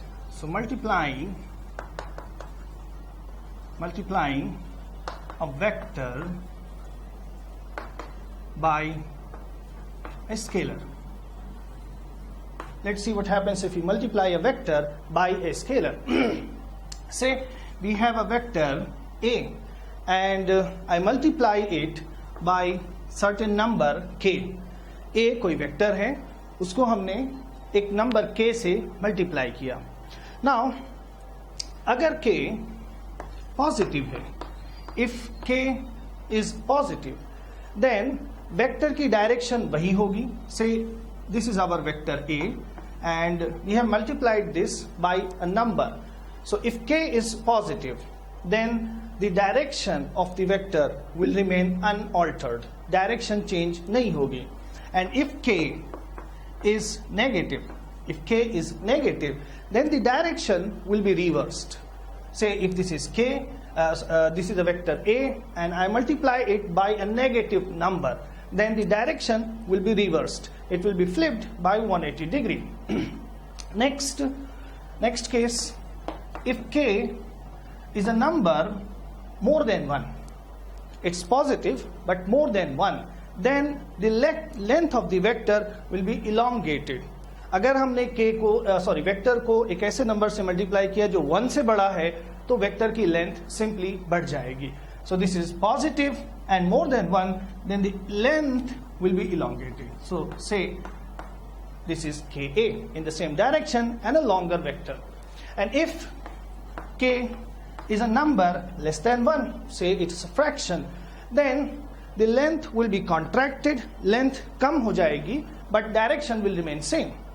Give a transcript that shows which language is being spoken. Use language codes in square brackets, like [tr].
[en] So multiplying a vector by a scalar. Let's see what happens if we multiply a vector by a scalar. Say we have a vector A and I multiply it by certain number k. [hi] A कोई vector है, उसको हमने एक number k से multiply किया. Now अगर k positive है, [en] if k is positive, then [hi] vector की डायरेक्शन वही होगी. [en] Say this is our vector A and we have multiplied this by a number. So if k is positive, then the direction of the vector will remain unaltered. [hi] Direction change nahi hogi. [en] And if k is negative, then the direction will be reversed. Say if this is k, this is a vector A and I multiply it by a negative number, then the direction will be reversed. It will be flipped by 180 degree. Next case, if k is a number more than 1, it's positive but more than 1, then the length of the vector will be elongated. [hi] अगर हमने k को vector को एक ऐसे number से multiply किया जो 1 से बड़ा है, तो वेक्टर की लेंथ सिंपली बढ़ जाएगी. [en] So this is positive and more than 1, then the length will be elongated. So say this is ka in the same direction and a longer vector. And if k is a number less than 1, say it's a fraction, then the length will be contracted, [hi] length कम हो जाएगी, [en] but direction will remain same.